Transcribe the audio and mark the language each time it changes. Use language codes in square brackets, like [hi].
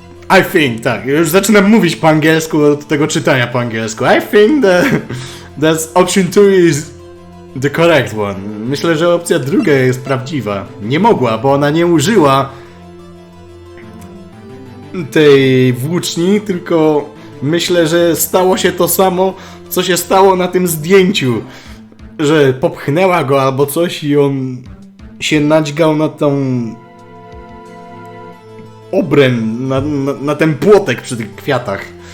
[en] I think, [pl] tak, już zaczynam mówić po angielsku od tego czytania po angielsku. [en] I think that option 2 is the correct one. [pl] Myślę, że opcja druga jest prawdziwa. Nie mogła, bo ona nie użyła tej włóczni, tylko myślę, że stało się to samo, co się stało na tym zdjęciu. Że popchnęła go albo coś i on się nadźgał na tą obręb, na ten płotek przy tych kwiatach.